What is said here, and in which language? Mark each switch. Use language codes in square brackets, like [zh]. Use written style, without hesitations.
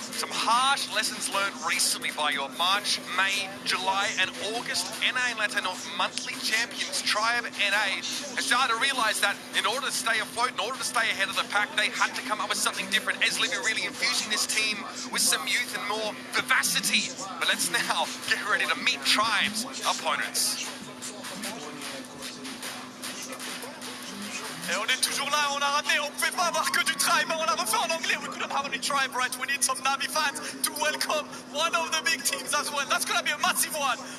[en] Some harsh lessons learned recently by your March, May, July and August NA and LATAM North monthly champions, Tribe NA, has started to realise that in order to stay afloat, in order to stay ahead of the pack, they had to come up with something different. Libby really infusing this team with some youth and more vivacity. But let's now get ready to meet Tribe's opponents. [fr] Et on est toujours là, on a raté, on ne pouvait pas avoir que du Tribe, on l'a refait en anglais. [en] We couldn't have only Tribe, right? We need some Navi fans to welcome one of the big teams as well. That's going to be a massive one.